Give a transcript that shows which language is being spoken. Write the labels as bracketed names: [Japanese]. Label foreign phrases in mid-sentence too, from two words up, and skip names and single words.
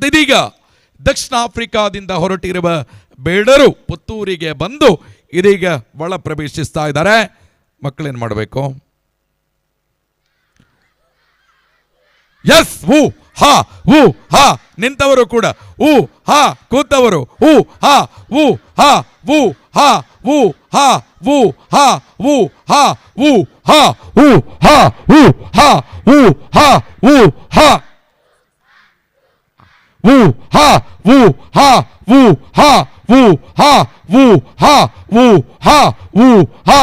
[Kannada] ಇದೀಗ ದಕ್ಷಿಣ ಆಫ್ರಿಕಾದಿಂದ ಹೊರಟಿರುವ ಬೇಡರು ಪುತ್ತೂರಿಗೆ ಬಂದು ಇದೀಗ ಒಳ ಪ್ರವೇಶಿಸ್ತಾ ಇದ್ದಾರೆ. ಮಕ್ಕಳೇನು ಮಾಡಬೇಕು? ಎಸ್, ಹೂ ಹಾ ಹೂ ಹಾ. ನಿಂತವರು ಕೂಡ ಹೂ ಹಾ, ಕೂತವರು ಹೂ ಹಾ ಹೂ ಹಾ ಹೂ ಹಾ ಹೂ ಹಾ ಹೂ ಹಾ ಹೂ ಹಾ ಹೂ ಹಾ ಹೂ ಹಾ ಹೂ ಹಾ ಹೂ ಹಾ ಹೂ ಹಾ ಹೂ ಹಾ ಹೂ ಹಾ ಹೂ ಹಾ ಹೂ ಹಾ ಹೂ ಹಾ ಹೂ ಹಾ ಹೂ ಹಾ.